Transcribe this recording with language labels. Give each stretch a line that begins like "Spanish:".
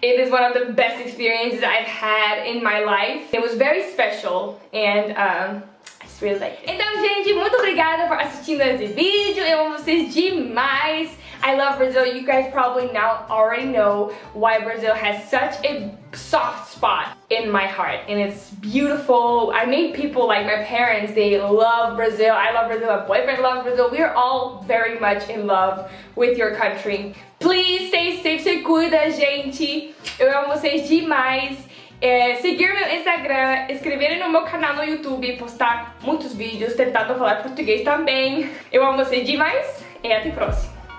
English: One of the best experiences I've had in my life. It was very special, and I just really liked it.
Portuguese: Então, gente, muito obrigada por assistindo esse vídeo. Eu amo vocês demais.
English: I love Brazil. You guys probably now already know why Brazil has such a soft spot in my heart, and it's beautiful. I made people, like my parents, they love Brazil. I love Brazil. My boyfriend loves Brazil. We are all very much in love with your country. Please stay safe,
Portuguese: se cuida, gente. Eu amo vocês demais. Seguir meu Instagram, inscreverem no meu canal no YouTube, postar muitos vídeos, tentando falar português também. Eu amo vocês demais e até a próxima.